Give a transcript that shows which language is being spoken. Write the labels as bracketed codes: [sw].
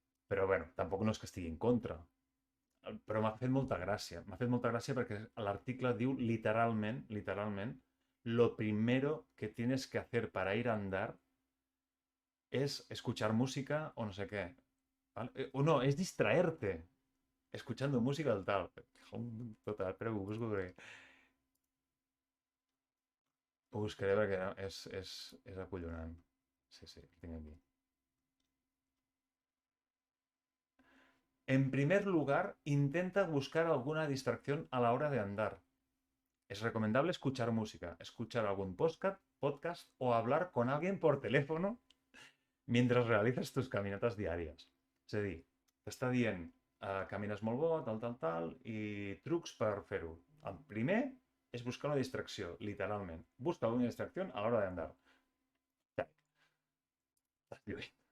[ca] Però, bueno, tampoc no és que estigui en contra. Però m'ha fet molta gràcia. M'ha fet molta gràcia perquè l'article diu literalment, literalment, [es] lo primero que tienes que hacer para ir a andar es escuchar música o no sé qué. ¿Vale? O no, es distraerte escuchando música del tal. [ca] Total, però ho busco perquè ho buscaré perquè és acollonant. Sí, sí, el tinc aquí. [es] En primer lugar, intenta buscar alguna distracción a la hora de andar. Es recomendable escuchar música, escuchar algún podcast o hablar con alguien por teléfono mientras realizas tus caminatas diàries. [ca] És a dir, t'està dient, camines molt bo, tal, tal, tal, i trucs per fer-ho. El primer és buscar una distracció, literalment. Busca una distracció a l'hora d'andar. Ja, estàs lluny.